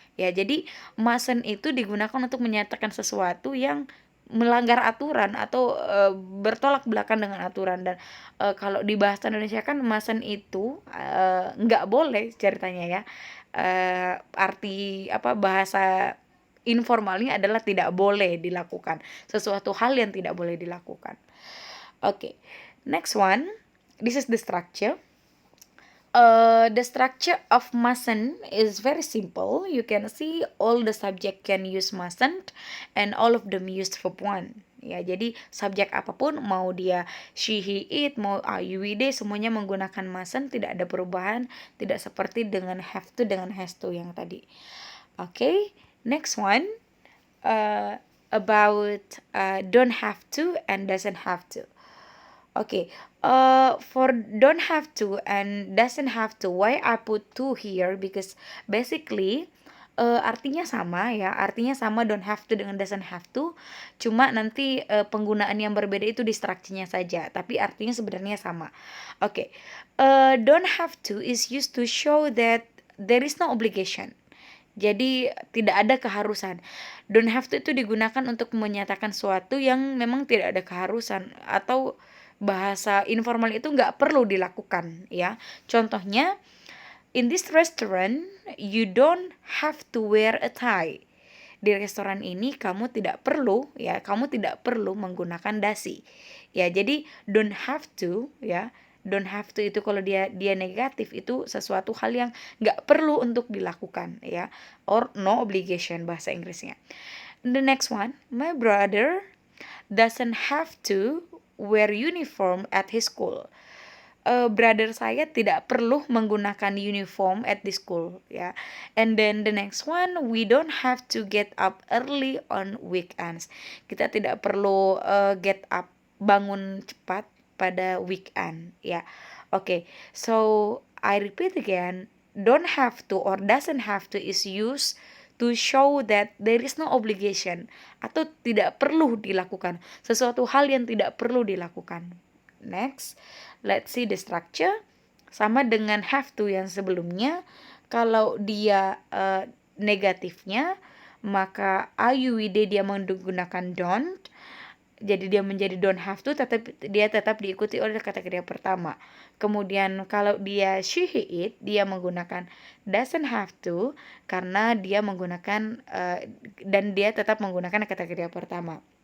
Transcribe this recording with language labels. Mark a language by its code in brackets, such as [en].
[id] Ya, jadi mustn't itu digunakan untuk menyatakan sesuatu yang melanggar aturan atau bertolak belakang dengan aturan. Dan kalau di bahasa Indonesia kan mustn't itu nggak boleh ceritanya ya. Arti bahasa informalnya adalah tidak boleh dilakukan, sesuatu hal yang tidak boleh dilakukan. [en] Okay, next one, this is the structure. The structure of mustn't is very simple. You can see all the subject can use mustn't and all of them used verb one. [id] Ya, jadi subjek apapun, mau dia she, he, it, mau you, we, they, semuanya menggunakan mustn't, tidak ada perubahan, tidak seperti dengan have to dengan has to yang tadi. [en] Okay, next one about don't have to and doesn't have to. Okay, for don't have to and doesn't have to, why I put to here? Because basically [id] artinya sama ya, artinya sama don't have to dengan doesn't have to, cuma nanti penggunaan yang berbeda itu di structure-nya saja, tapi artinya sebenarnya sama. [en] Okay, don't have to is used to show that there is no obligation. [id] Jadi tidak ada keharusan. Don't have to itu digunakan untuk menyatakan sesuatu yang memang tidak ada keharusan, atau bahasa informal itu nggak perlu dilakukan ya. [en] Contohnya, in this restaurant you don't have to wear a tie. [id] Di restoran ini kamu tidak perlu menggunakan dasi. Ya, jadi don't have to ya. Don't have to itu kalau dia negatif itu sesuatu hal yang nggak perlu untuk dilakukan ya, [en] or no obligation [id] bahasa Inggrisnya. [en] The next one, my brother doesn't have to wear uniform at his school. [id] Brother saya tidak perlu menggunakan uniform [en] at the school [id] ya. [en] And then the next one, we don't have to get up early on weekends. [id] Kita tidak perlu [en] get up, [id] bangun cepat pada weekend ya. [en] Okay, so I repeat again, don't have to or doesn't have to is used to show that there is no obligation, [id] atau tidak perlu dilakukan, [en] sesuatu hal yang tidak perlu dilakukan. Next, let's see the structure. [id] Sama dengan have to yang sebelumnya, kalau dia negatifnya, maka IUID dia menggunakan don't. Jadi dia menjadi don't have to, dia tetap diikuti oleh kata kerja pertama. Kemudian kalau dia she, he, it, dia menggunakan doesn't have to karena dia menggunakan dan dia tetap menggunakan kata kerja pertama.